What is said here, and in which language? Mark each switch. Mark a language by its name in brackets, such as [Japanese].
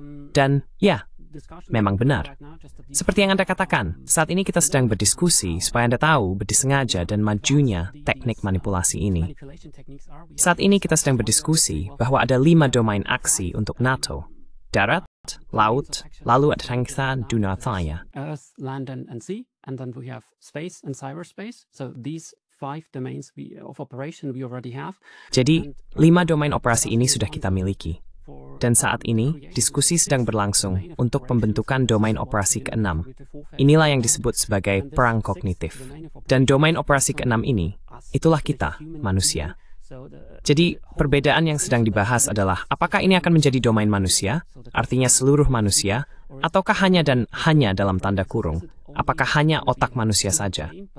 [Indonesian] Dan ya, memang benar. Seperti yang Anda katakan, saat ini kita sedang berdiskusi supaya Anda tahu berdisengaja dan majunya teknik manipulasi ini. Saat ini kita sedang berdiskusi bahwa ada 5 domain aksi untuk NATO. Darat, laut, lalu ada rangkaian dunia raya. [English] Earth, land, and sea, and then we have space and cyberspace. So these 5 domains of operation we already have. [Indonesian] Jadi, 5 domain operasi ini sudah kita miliki. Dan saat ini, diskusi sedang berlangsung untuk pembentukan domain operasi ke-6. Inilah yang disebut sebagai perang kognitif. Dan domain operasi ke-6 ini, itulah kita, manusia. Jadi, perbedaan yang sedang dibahas adalah apakah ini akan menjadi domain manusia, artinya seluruh manusia, ataukah hanya dan hanya dalam tanda kurung, apakah hanya otak manusia saja.